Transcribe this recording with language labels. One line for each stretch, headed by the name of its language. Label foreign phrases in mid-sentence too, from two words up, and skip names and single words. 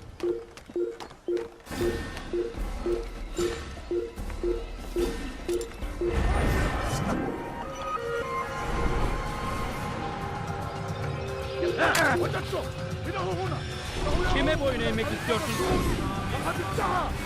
Arabic: وجدته! إنه هنا!
Turkish: Kime boyun eğmek istiyorsun?
Arabic: لقد انتهى!